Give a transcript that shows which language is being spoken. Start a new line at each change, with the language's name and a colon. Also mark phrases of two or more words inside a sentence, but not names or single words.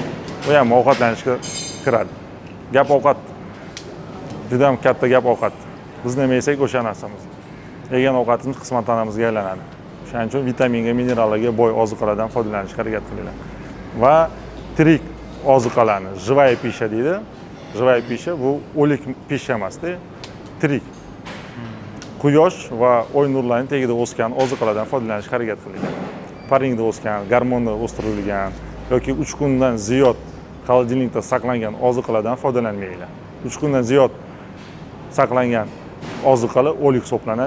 Uzbek: Bu ham ovqatlanishga kiradi. Gap ovqat. Juda ham katta gap ovqat. Biz nima yesak o'sha narsamiz. Yegan ovqatimiz qisman tanamizga aylanadi. Shuning uchun vitaminga, minerallarga boy ozuqalardan foydalanishga harakat qilinglar. Va tirik ozuqalarni,
Russian: живая пища deydi. Живая пища
Uzbek: bu o'lik pishya emasda, tirik. Quyosh va oy nurlarining tagida o'sgan ozuqalardan foydalanishga harakat qilinglar. Paringda o'sgan, gormonlar o'stirilgan yoki 3 kundan ziyod xolodilnikda saqlangan ozuqalardan foydalanmanglar. 3 kundan ziyod saqlangan ozuqalar o'lik hisoblanadi.